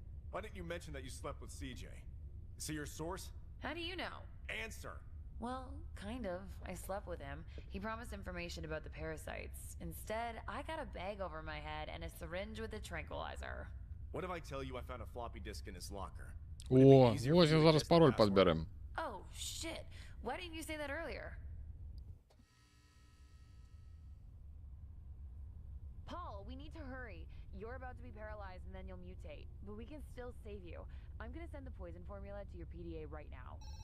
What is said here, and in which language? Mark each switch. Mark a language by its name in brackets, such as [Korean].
[English] Why didn't you mention that you slept with CJ? See your source? How do you know? Answer. Well, kind of. I slept with him. He promised information about the parasites. Instead, I got a bag over my head and a syringe with a tranquilizer. What if I tell you I found a floppy disk in his locker? [Ukrainian] О, ось я зараз пароль підберем. [English] Oh, shit. Why didn't you say that earlier? Paul, we need to hurry. You're about to be paralyzed and then you'll mutate. But we can still save you. I'm gonna send the poison formula to your PDA right now.